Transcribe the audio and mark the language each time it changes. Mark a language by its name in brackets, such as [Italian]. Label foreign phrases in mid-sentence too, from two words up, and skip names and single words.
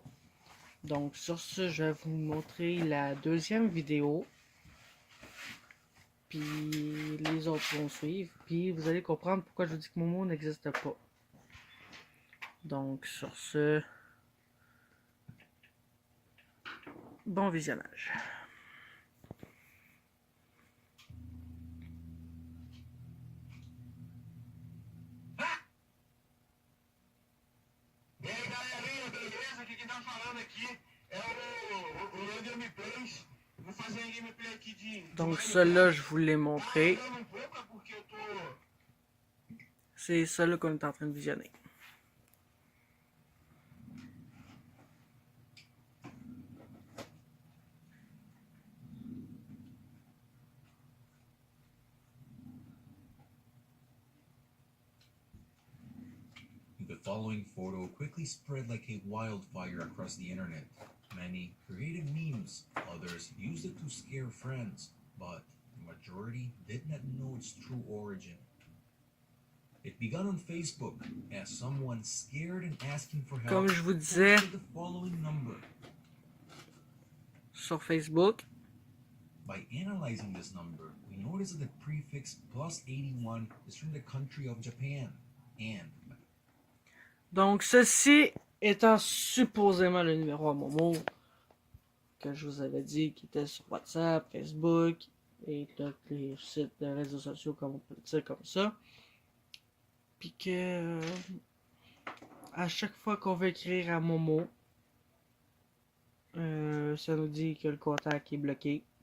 [French] Donc, sur ce, je vais vous montrer la deuxième vidéo. Puis, les autres vont suivre. Puis, vous allez comprendre pourquoi je vous dis que Momo n'existe pas. Donc, sur ce, bon visionnage. [Portuguese] E aí, galerinha, beleza? Aqui quem tá falando aqui é o Gameplays. Vou fazer um gameplay aqui de [French] Donc, celui-là, je vous l'ai montré. [Portuguese] falando um pouco é porque eu tô. [French] C'est celui-là qu'on est en train de visionner. [English] The following photo quickly spread like a wildfire across the internet. Many created memes, others used it to scare friends, but the majority did not know its true origin. It began on Facebook as someone scared and asking for help [French] Comme je vous disais, [English] posted the following number. [French] sur Facebook, [English] By analyzing this number, we noticed that the prefix +81 is from the country of Japan, and [French] donc ceci étant supposément le numéro à Momo que je vous avais dit qui était sur WhatsApp, Facebook et tous les sites de réseaux sociaux comme on peut le dire comme ça. Puis que à chaque fois qu'on veut écrire à Momo, ça nous dit que le contact est bloqué.